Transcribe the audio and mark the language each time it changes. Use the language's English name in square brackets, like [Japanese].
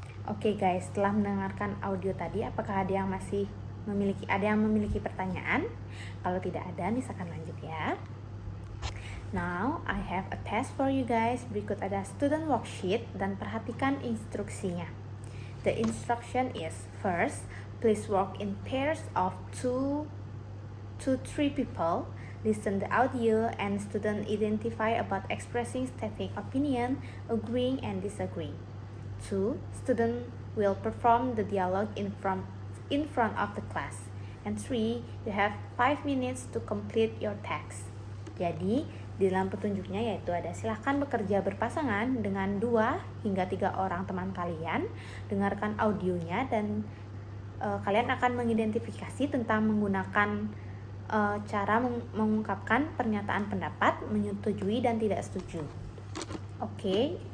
[Indonesian] Oke guys, setelah mendengarkan audio tadi, apakah ada yang memiliki pertanyaan? Kalau tidak ada, Nisa akan lanjut ya. [English] Now, I have a test for you guys. [Indonesian] Berikut ada student worksheet dan perhatikan instruksinya. [English] The instruction is, first, please walk in pairs of 2 to 3 people. Listen the audio and student identify about expressing, stating opinion, agreeing, and disagreeing. 2. Student will perform the dialogue in front of the class. And 3. You have 5 minutes to complete your text. [Indonesian] Jadi, di dalam petunjuknya yaitu ada silahkan bekerja berpasangan dengan 2 hingga 3 orang teman kalian. Dengarkan audionya dan kalian akan mengidentifikasi tentang menggunakan cara mengungkapkan pernyataan pendapat, menyetujui dan tidak setuju. Oke.